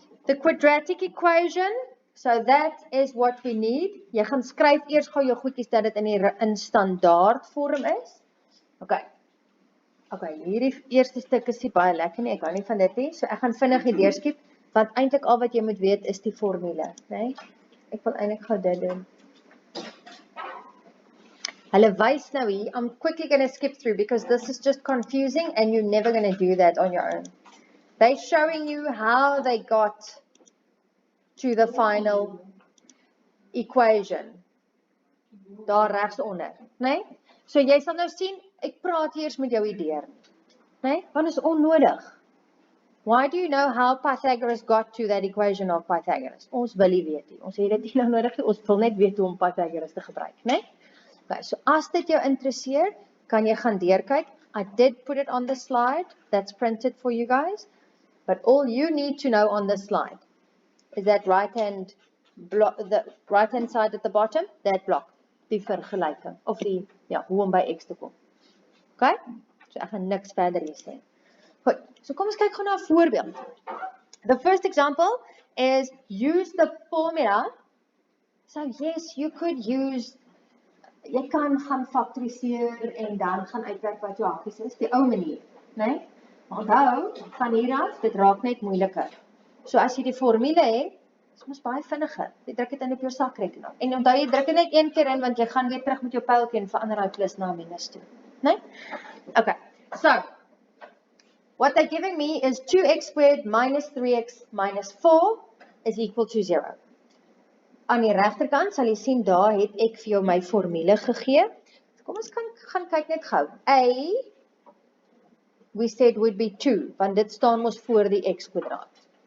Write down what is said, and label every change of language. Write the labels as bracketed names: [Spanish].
[English] The quadratic equation, so that is what we need. [Afrikaans] Jy gaan skryf eers gou jou goedjies dat dit in standaard vorm is. Okay, hierdie eerste stuk is nie baie lekker nie, ek hou nie van dit nie, so ek gaan vinnig hier deurskiep, want eintlik al wat jy moet weet is die formule, né? Ek wil eintlik gou dit doen. Hulle wys nou hier, [English] I'm quickly going to skip through because this is just confusing and you're never going to do that on your own. They're showing you how they got to the final equation. [Afrikaans] Daar regs onder, né? So jy sal nou sien, ek praat eers met jou idee, né? Want is onnodig. [English] Why do you know how Pythagoras got to that equation of Pythagoras? [Afrikaans] Ons wil nie weet nie. Ons het dit nie nou nodig nie. Ons wil net weet hoe om Pythagoras te gebruik, né? Okay, so as dit jou interesseer, kan jy gaan deurkyk. [English] I did put it on the slide. That's printed for you guys. But all you need to know on this slide is that right-hand side at the bottom, that block, [Afrikaans] die vergelyking, of die, ja, hoe om by x te kom. Okay? So ek gaan niks verder hier sê. Goed, so kom ons kyk gou na 'n voorbeeld. [English] The first example is use the formula. So yes, you could use, [Afrikaans] jy kan gaan faktoriseer en dan gaan uitwerk wat jou hakkies is, die ou manier, né? Onthou, van hier af, dit raak net moeiliker. So as jy die formule het, is mos baie vinniger. Jy druk dit in op jou sakrekenaar. En onthou jy druk dit net een keer in, want jy gaan weer terug met jou pyltjie en verander daai plus na minus toe, né? [English] Okay, so what they're giving me is 2x squared minus 3x minus 4 is equal to 0. [Afrikaans] Aan die regterkant sal jy sien, daar het ek vir jou my formule gegee. Kom ons gaan kyk net gou. A, [English] we said would be 2, [Afrikaans] want dit staan mos voor die x kwadraat.